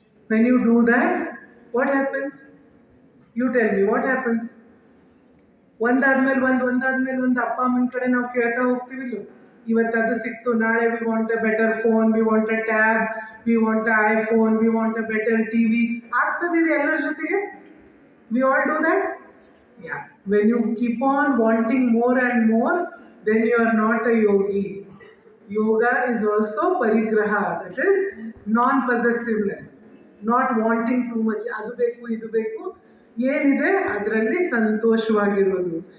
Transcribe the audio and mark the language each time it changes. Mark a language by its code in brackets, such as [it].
[en] When you do that, what happens? You tell me, what happens? [kn] ಒಂದಾದ್ಮೇಲೆ ಒಂದು ಅಪ್ಪ ಅಮ್ಮನ ಕಡೆ ನಾವು ಕೇಳ್ತಾ ಹೋಗ್ತೀವಿಲ್ಲ, ಇವತ್ತು ಅದು ಸಿಕ್ತು, ನಾಳೆ [en] We want a better phone, we want a tab, we want a iPhone, we want a better TV. [kn] ಆಗ್ತದಿದೆ ಎಲ್ಲರ ಜೊತೆಗೆ? [en] We all do that? Yeah. When you keep on wanting more and more, then you are not a yogi. Yoga is also parigraha, that is non-possessiveness, not wanting too much. [kn] ಅದು ಬೇಕು ಇದು ಬೇಕು, ಏನಿದೆ ಅದರಲ್ಲಿ ಸಂತೋಷವಾಗಿರೋದು.